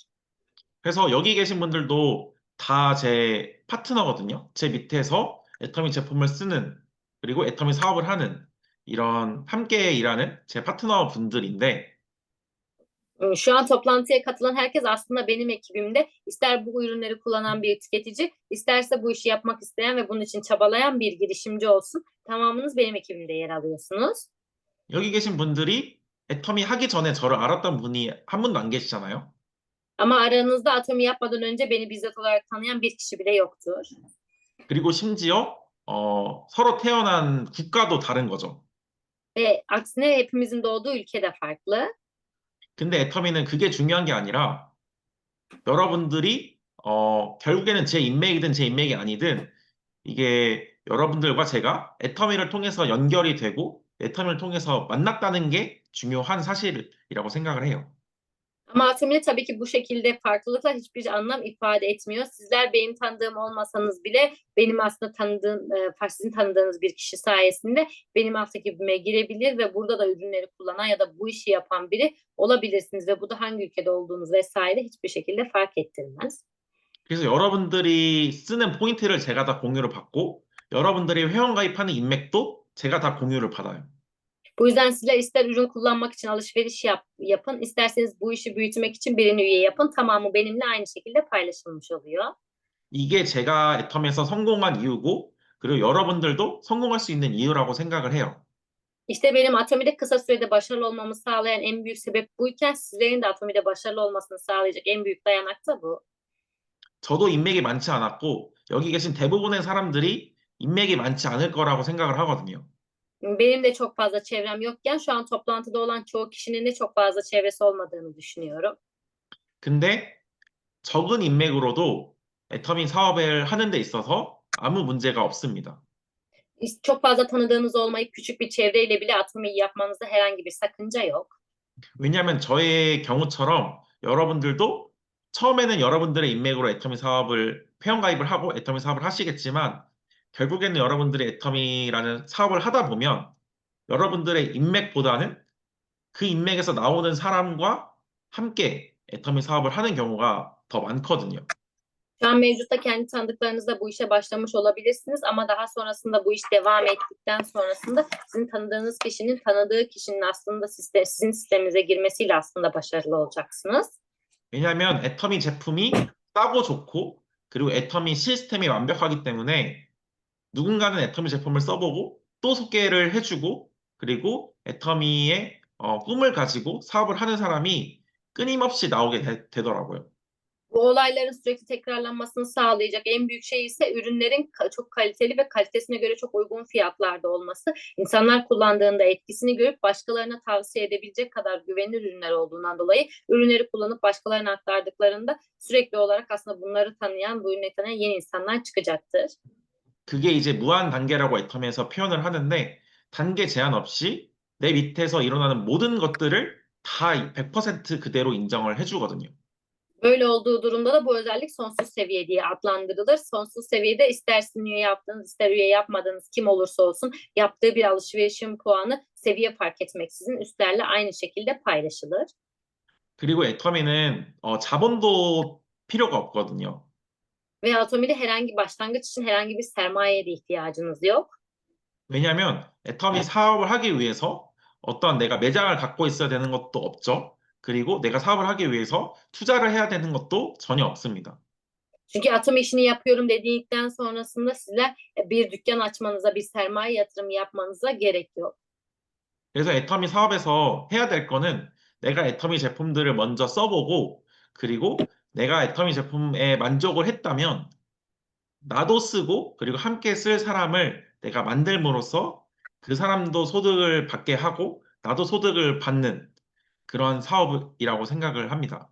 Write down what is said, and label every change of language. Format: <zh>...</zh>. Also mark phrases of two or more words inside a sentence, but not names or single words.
<ko>그래서 여기 계신 분들도 다 제 파트너거든요. 제 밑에서 애터미 제품을 쓰는 그리고 애터미 사업을 하는 이런 함께 일하는 제 파트너 분들인데</ko> <tr>Şu an toplantıya katılan herkes aslında benim ekibimde. İster bu ürünleri kullanan bir tüketici, isterse bu işi yapmak isteyen ve bunun için çabalayan bir girişimci olsun. Tamamınız benim ekibimde yer alıyorsunuz.</tr> <ko>여기 계신 분들이 애터미 하기 전에 저를 알았던 분이 한 분도 안 계시잖아요.</ko> <tr>Ama aranızda Atomi yapmadan önce beni bizzat olarak tanıyan bir kişi bile yoktur.</tr> <ko>그리고 심지어 서로 태어난 국가도 다른 거죠.</ko> <tr>Ve aksine hepimizin doğduğu ülke de farklı.</tr> <ko>근데 애터미는 그게 중요한 게 아니라 여러분들이 결국에는 제 인맥이든 제 인맥이 아니든 이게 yara분들과 제가 애터미를 통해서 연결이 되고 애터미를 통해서 만났다는 게 중요한 사실이라고 생각을 해요.</ko> <tr>Ama Atomi'de tabii ki bu şekilde farklılıklar hiçbir anlam ifade etmiyor. Sizler benim tanıdığım olmasanız bile benim aslında sizin tanıdığınız bir kişi sayesinde benim takibime girebilir ve burada da ürünleri kullanan ya da bu işi yapan biri olabilirsiniz ve bu da hangi ülkede olduğunuz vesaire hiçbir şekilde fark ettirmez.</tr> <ko>그래서 여러분들이 쓰는 포인트를 제가 다 공유를 받고 여러분들이 회원가입하는 인맥도 제가 다 공유를 받아요.</ko> <tr>Bu yüzden sizler ister ürün kullanmak için alışveriş yapın, isterseniz bu işi büyütmek için birini üye yapın. Tamamı benimle aynı şekilde paylaşılmış oluyor.</tr> <ko>이게 제가 애텀에서 성공한 이유고 그리고 여러분들도 성공할 수 있는 이유라고 생각을 해요.</ko> <tr>İşte benim Atomi'de kısa sürede başarılı olmamı sağlayan en büyük sebep buyken sizlerin de Atomi'de başarılı olmasını sağlayacak en büyük dayanak da bu.</tr> <ko>저도 인맥이 많지 않았고 여기 계신 대부분의 사람들이 인맥이 많지 않을 거라고 생각을 하거든요.</ko> <tr>Benim de çok fazla çevrem yokken şu an toplantıda olan çoğu kişinin de çok fazla çevresi olmadığını düşünüyorum.</tr> <ko>근데 적은 인맥으로도 애터미 사업을 하는 데 있어서 아무 문제가 없습니다.</ko> <tr>Çok fazla tanıdığınız olmayıp küçük bir çevreyle bile Atomi'yi yapmanızda herhangi bir sakınca yok.</tr> <ko>왜냐하면 저의 경우처럼 여러분들도 처음에는 여러분들의 인맥으로 애터미 사업을 회원가입을 하고 애터미 사업을 하시겠지만 결국에는 여러분들이 애터미라는 사업을 하다 보면 여러분들의 인맥보다는 그 인맥에서 나오는 사람과 함께 애터미 사업을 하는 경우가 더 많거든요.</ko> <tr>Şu an mevcutta kendi tanıdıklarınızla bu işe başlamış olabilirsiniz ama daha sonrasında bu iş devam ettikten sonrasında sizin tanıdığınız kişinin tanıdığı kişinin aslında sizin sisteminize girmesiyle aslında başarılı olacaksınız.</tr> <ko>왜냐하면 애터미 제품이 싸고 좋고 그리고 애터미 시스템이 완벽하기 때문에 누군가는 애터미 제품을 써보고 또 소개를 해주고 그리고 애터미의 꿈을 가지고 사업을 하는 사람이 끊임없이 나오게 되더라고요.</ko> <tr>Bu olayların sürekli tekrarlanmasını sağlayacak en büyük şey ise ürünlerin çok kaliteli ve kalitesine göre çok uygun fiyatlarda olması. İnsanlar kullandığında etkisini görüp başkalarına tavsiye edebilecek kadar güvenilir ürünler olduğundan dolayı ürünleri kullanıp başkalarına aktardıklarında sürekli olarak aslında bunları tanıyan, bu ürünü tanıyan yeni insanlar çıkacaktır.</tr> <ko>그게 이제 무한 단계라고 애터미에서 표현을 하는데 단계 제한 없이 내 밑에서 일어나는 모든 것들을 다 100% 그대로 인정을 해주거든요.</ko> <tr>Böyle olduğu durumda da bu özellik sonsuz seviye diye adlandırılır. Sonsuz seviyede ister sizin üye yaptığınız, ister üye yapmadığınız kim olursa olsun yaptığı bir alışverişin puanı seviye fark etmeksizin üstlerle aynı şekilde paylaşılır.</tr> <ko>그리고 애터미는 자본도 필요가 없거든요.</ko> <tr>Ve Atomi'de başlangıç için herhangi bir sermayeye de ihtiyacınız yok.</tr> <ko>왜냐하면 애터미 사업을 하기 위해서 어떤 내가 매장을 갖고 있어야 되는 것도 없죠. 그리고 내가 사업을 하기 위해서 투자를 해야 되는 것도 전혀 없습니다.</ko> <tr>Çünkü Atomi işini yapıyorum dedikten sonrasında sizler bir dükkan açmanıza, bir sermaye yatırımı yapmanıza gerek yok.</tr> <ko>그래서 애터미 사업에서 해야 될 거는 내가 애터미 제품들을 먼저 써보고 그리고 내가 애터미 제품에 만족을 했다면 나도 쓰고 그리고 함께 쓸 사람을 내가 만들므로써 그 사람도 소득을 받게 하고 나도 소득을 받는 그런 사업이라고 생각을 합니다.</ko>